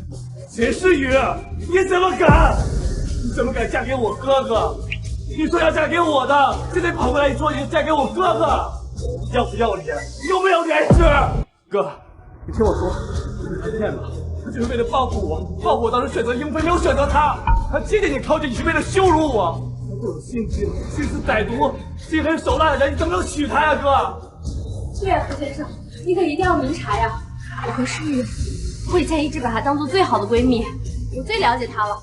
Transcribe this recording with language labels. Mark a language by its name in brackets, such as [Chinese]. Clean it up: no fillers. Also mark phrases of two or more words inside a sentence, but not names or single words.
[Chinese] 秦詩雨，你怎麼敢？你怎麼敢嫁給我哥哥？你說要嫁給我的，現在跑過來說你要嫁給我哥哥，要不要臉？有沒有臉識？哥，你聽我說，他騙了，他就是為了報復我，報復我當時選擇英飛，沒有選擇他。他欺騙你靠近，你是為了羞辱我。他這種心機、心思歹毒、心狠手辣的人，你怎麼能娶她呀，哥？對呀，何先生，你可一定要明察呀！我和詩雨，我以前一直把她當做最好的閨蜜，我最了解她了。